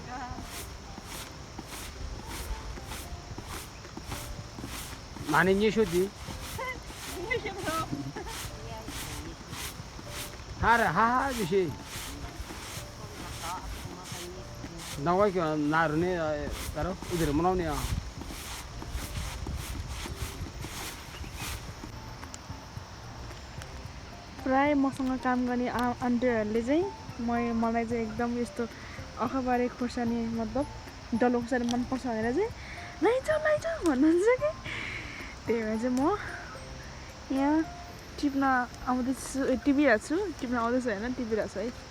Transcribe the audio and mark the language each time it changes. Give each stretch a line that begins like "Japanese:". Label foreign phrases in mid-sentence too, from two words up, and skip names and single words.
Nepali: माने ये शो दी हाँ जैसे नवा क्यों नारने करो उधर मनाओ प्राय मसँग काम गर्ने आन्टीहरूले चाहिँ मलाई चाहिँ एकदम यस्तो अखबारे खोर्सानी मतलब डल्लो खोर्सानी मनपर्छ भनेर चाहिँ लैजाऊ भन्नुहुन्छ कि त्यही भएर चाहिँ म यहाँ टिप्न आउँदैछु टिपिरहेको छु टिप्न आउँदैछु होइन टिपिरहेको छु है